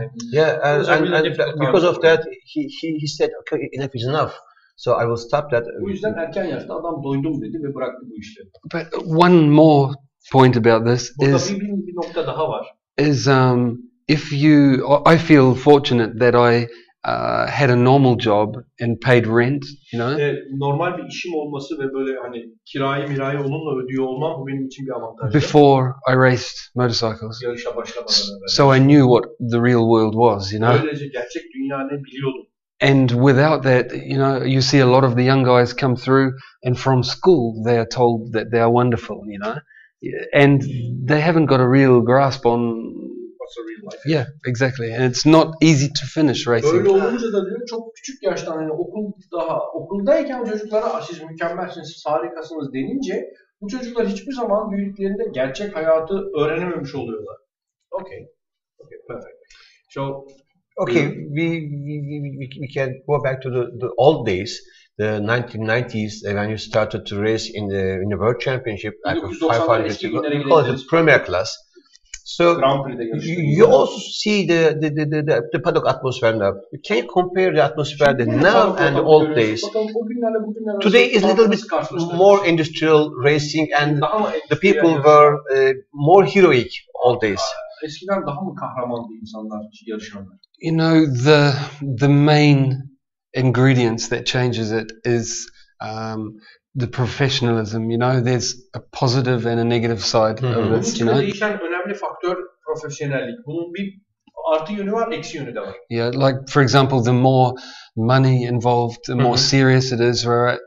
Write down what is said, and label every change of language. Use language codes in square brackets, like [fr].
[en] Yeah, and because of that he said, okay, enough is enough. So I will stop that. [tr] Bu yüzden erken yaşta adam doydum dedi ve bıraktı bu işleri. [en] But one more point about this is [tr] bir nokta daha var. [en] Is if you, I feel fortunate that I had a normal job and paid rent, you know. [tr] Normal bir işim olması ve böyle hani mirayı onunla ödüyor olmam bu benim için bir avantaj. [en] Before I raced motorcycles. [tr] Yarışa başlamadan evvel. [en] So I knew what the real world was, you know. [tr] Böylece gerçek dünya ne biliyordum. [en] And without that, you know, you see a lot of the young guys come through and from school they are told that they are wonderful, you know, and they haven't got a real grasp on what's a real life. Yeah, exactly. And it's not easy to finish racing. [tr] Öyle olunca da diyor çok küçük yaştan hani okuldayken çocuklara siz mükemmelsiniz, siz harikasınız denince bu çocuklar hiçbir zaman büyüdüklerinde gerçek hayatı öğrenememiş oluyorlar. [en] Okay, perfect. So okay, we can go back to the old days, the 1990s, when you started to race in the World Championship, like 500, we call it the Premier Class. So you also see the paddock atmosphere now. Can you compare the atmosphere now and the old days? Today is a little bit more industrial racing, and the people were more heroic old days. [tr] Eskiden daha mı kahramandı insanlar, yarışanlar? [en] You know, the main ingredients that changes it is the professionalism. You know, there's a positive and a negative side of this. You know, [tr] değişen önemli faktör profesyonellik. Bunun bir artı yönü var, eksi yönü de var. [en] Yeah, like for example, the more money involved, the more serious it is. Right?